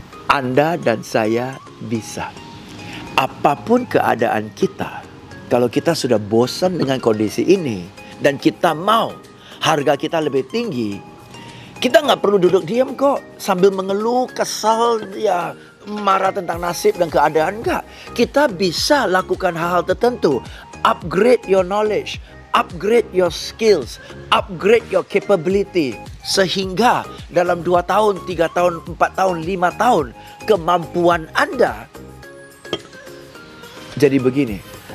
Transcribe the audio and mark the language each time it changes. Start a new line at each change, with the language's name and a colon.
Indonesian: Anda dan saya bisa. Apapun keadaan kita, kalau kita sudah bosan dengan kondisi ini, dan kita mau harga kita lebih tinggi, kita nggak perlu duduk diam kok sambil mengeluh, kesal, ya marah tentang nasib dan keadaan. Enggak. Kita bisa lakukan hal-hal tertentu.
English: Upgrade your knowledge, upgrade your skills, upgrade your capability.
Indonesian: Sehingga dalam 2 tahun, 3 tahun, 4 tahun, 5 tahun, kemampuan Anda jadi begini.